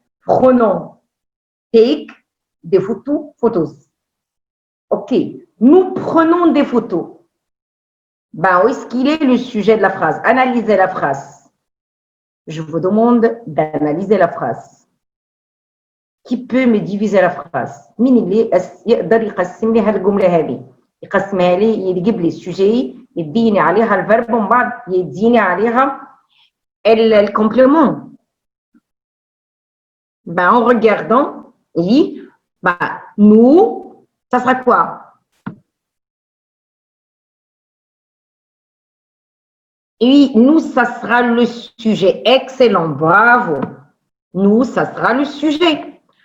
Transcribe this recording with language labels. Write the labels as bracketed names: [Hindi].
[French] Prenons, take, des photos. OK. Nous prenons des photos. Ben, où est-ce qu'il est le sujet de la phrase? Analysez la phrase. Je vous demande d'analyser la phrase. Qui peut me diviser la phrase? [Arabic] مين اللي يقدر يقسم لي هالجملة هذه؟ يقسمها لي يجيب لي السوجي يديني عليها الفيرب ومن بعد يديني عليها الكومبليمون. [French] Ben, en regardant, oui, ben, nous, ça sera quoi? Oui, nous, ça sera le sujet. Excellent, bravo. Nous, ça sera le sujet.